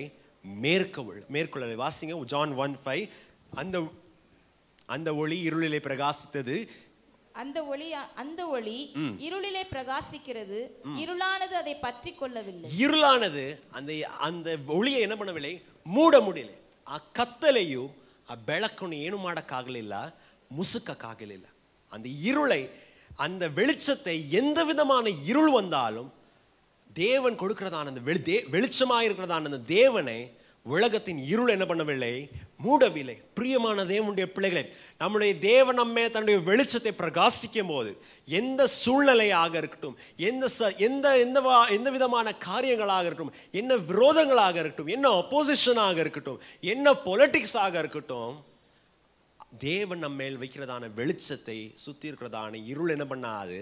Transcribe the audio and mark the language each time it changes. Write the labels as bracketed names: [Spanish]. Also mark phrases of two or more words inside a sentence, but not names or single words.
[Tamil] மேற்கொள்ளலை. வாசிங்க, ஜான் 1:5. அந்த ஒளி இருளிலே பிரகாசித்தது. அந்த ஒளி இருளிலே பிரகாசிக்கிறது, இருளானது அதை பற்றி கொள்ளவில்லை. இருளானது அந்த ஒளியை என்ன பண்ணவில்லை? ಮೂಡ ಮುಡಿಲೆ. [Kannada] ಆ ಕತ್ತಲೆಯು ಆ ಬೆಳಕನ್ನು ಏನು ಮಾಡೋಕ್ಕಾಗಲಿಲ್ಲ, ಮುಸುಕಕ್ಕಾಗಲಿಲ್ಲ. [Tamil] அந்த இருளை, அந்த வெளிச்சத்தை, எந்த விதமான இருள் வந்தாலும் தேவன் கொடுக்கிறதான அந்த வெளிச்சமாக இருக்கிறதான அந்த தேவனை உலகத்தின் இருள் என்ன பண்ணவில்லை? மூடவில்லை. பிரியமான தேவனுடைய பிள்ளைகளை, நம்முடைய தேவன் நம்மே தன்னுடைய வெளிச்சத்தை பிரகாசிக்கும் போது எந்த சூழ்நிலையாக இருக்கட்டும், எந்த விதமான காரியங்களாக இருக்கட்டும், என்ன விரோதங்களாக இருக்கட்டும், என்ன அப்போசிஷனாக இருக்கட்டும், என்ன பொலிட்டிக்ஸாக இருக்கட்டும், தேவன் நம்ம மேல் வைக்கிறதான வெளிச்சத்தை சுற்றி இருக்கிறதான இருள் என்ன பண்ணாது?